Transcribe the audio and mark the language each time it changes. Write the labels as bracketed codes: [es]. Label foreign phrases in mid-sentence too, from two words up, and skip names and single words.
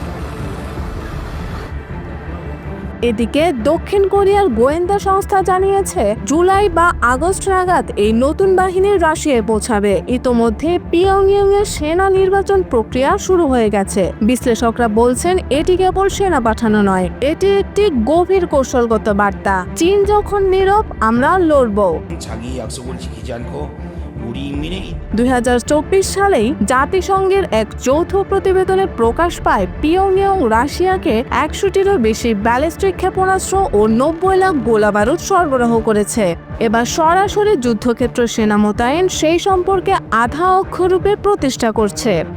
[bn] এদিকে দক্ষিণ কোরিয়ার গোয়েন্দা সংস্থা জানিয়েছে জুলাই বা আগস্ট নাগাদ এই নতুন বাহিনী রাশিয়ায় পৌঁছাবে। ইতোমধ্যে পিয়ংইয়ংয়ের সেনা নির্বাচন প্রক্রিয়া শুরু হয়ে গেছে। বিশ্লেষকরা বলছেন এটি কেবল সেনা পাঠানো নয়, এটি একটি গভীর কৌশলগত বার্তা। চীন যখন নীরব, আমরা লড়ব। [ko] 자기 약속을 지키지 않고 우리 인민의 [bn] 2024 সালেই জাতিসংঘের এক যৌথ প্রতিবেদনে প্রকাশ পায় পিয়ংইয়ং রাশিয়াকে 100টিরও বেশি ব্যালিস্টিক ক্ষেপণাস্ত্র ও 90 লাখ গোলাবারুদ সরবরাহ করেছে। এবার সরাসরি যুদ্ধক্ষেত্র সেনা মোতায়েন সেই সম্পর্কে আধা অক্ষরূপে প্রতিষ্ঠা করছে।